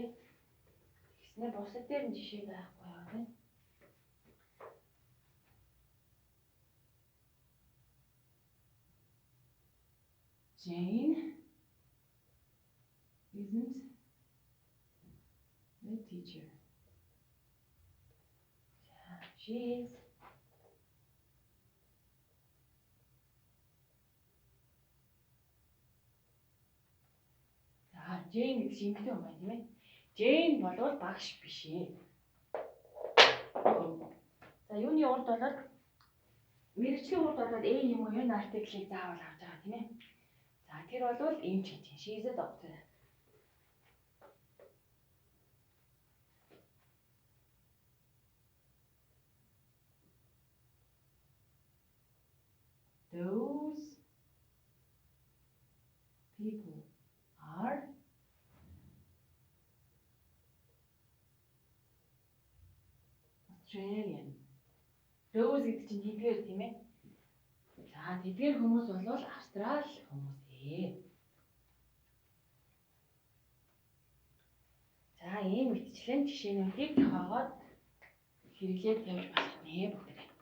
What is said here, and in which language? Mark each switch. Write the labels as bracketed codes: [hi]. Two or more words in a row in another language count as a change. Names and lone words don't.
[mn] Тэгснээр бусад дээр нь жишээ байхгүй яа тий. [en] Jane isn't the teacher. Yeah, she is. [mn] Jane гэж юмтай юм байна тийм ээ. Jane болвол багш биш ээ. За юуны урд болоод мэргэжлийн урд болоод юм уу энэ артиклийг заавал авч байгаа тийм ээ. За тэр болвол эмч гэж. [en] She is a doctor. Those people are Australian. [mn] Those гэдэг чинь тэдгээр тийм ээ. За тэдгээр хүмүүс бол Австрал хүмүүс ээ. За ийм мэтчлэн жишээнүүдийг зохиогоод хэрэглээд явж болох нэ бүгд.